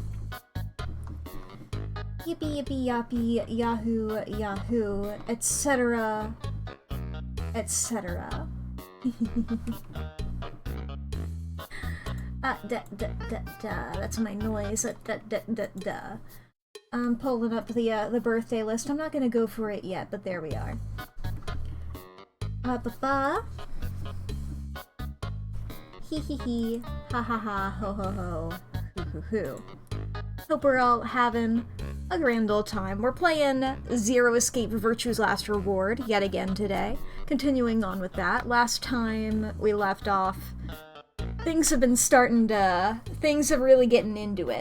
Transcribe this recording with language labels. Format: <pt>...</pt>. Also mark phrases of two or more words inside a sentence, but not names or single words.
<en>Yippee yippee yappee, yahoo, yahoo, etc. etc. That's my noise. I'm pulling up the birthday list. I'm not gonna go for it yet, but there we are. Ba-ba. Hee hee hee. Ha ha ha. Ho ho ho. Hoo hoo hoo. Hope we're all having a grand old time. We're playing Zero Escape Virtue's Last Reward yet again today. Continuing on with that. Last time we left off, things have really getting into it.</en>